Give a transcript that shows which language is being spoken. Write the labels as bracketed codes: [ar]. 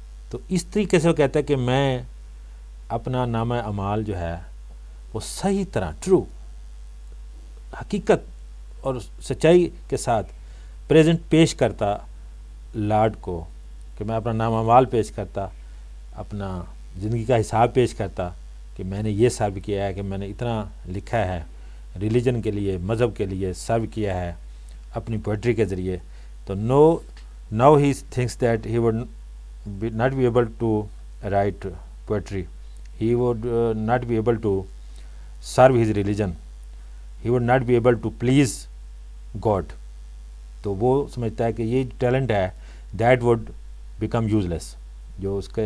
[ur] تو اس طریقے سے وہ کہتا ہے کہ میں اپنا نامہ اعمال جو ہے وہ صحیح طرح، ٹرو، حقیقت اور سچائی کے ساتھ پریزنٹ پیش کرتا لارڈ کو، کہ میں اپنا نامہ اعمال پیش کرتا، اپنا زندگی کا حساب پیش کرتا، کہ میں نے یہ سرو کیا ہے، کہ میں نے اتنا لکھا ہے ریلیجن کے لیے، مذہب کے لیے سرو کیا ہے اپنی پوئٹری کے ذریعے. [en] تو now he thinks that he would not be able to write poetry, he would not be able to serve his religion, he would not be able to please God. [ur] تو وہ سمجھتا ہے کہ یہ ٹیلنٹ ہے [en] that would become useless، [ur] جو اس کے